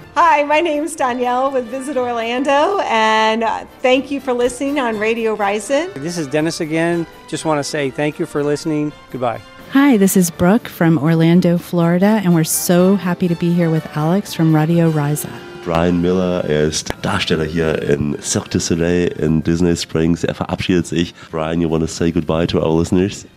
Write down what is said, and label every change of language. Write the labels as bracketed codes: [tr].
[en] Hi, my name is Danielle with Visit Orlando, and thank you for listening on Radio Riza. This is Dennis again. Just want to say thank you for listening. Goodbye. Hi, this is Brooke from Orlando, Florida, and we're so happy to be here with Alex from Radio Riza. [de] Brian Miller, er ist Darsteller hier in Cirque du Soleil in Disney Springs. Er verabschiedet sich. [en] Brian, you want to say goodbye to our listeners?